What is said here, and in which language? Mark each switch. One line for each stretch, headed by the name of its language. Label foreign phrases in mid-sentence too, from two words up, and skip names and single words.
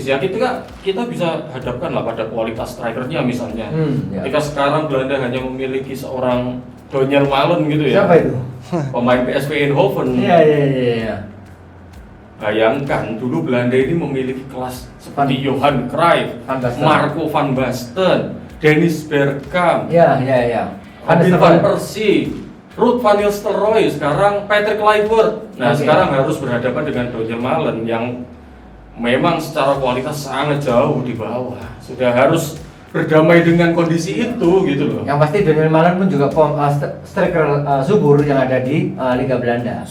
Indonesian: Ya kita bisa hadapkan lah pada kualitas strikernya misalnya. Ketika sekarang Belanda hanya memiliki seorang Daniel Malen gitu ya. Siapa itu? Pemain PSV Eindhoven. Iya. Bayangkan dulu Belanda ini memiliki kelas seperti Johan Cruyff, Marco van Basten, Dennis Bergkamp. Iya. Robin van Persie, Ruud van Nistelrooy, sekarang Patrick Kluivert. Nah, sekarang harus berhadapan dengan Daniel Malen yang memang secara kualitas sangat jauh di bawah. Sudah harus berdamai dengan kondisi itu gitu loh. Yang pasti Daniel Malen pun juga striker subur yang ada di Liga Belanda.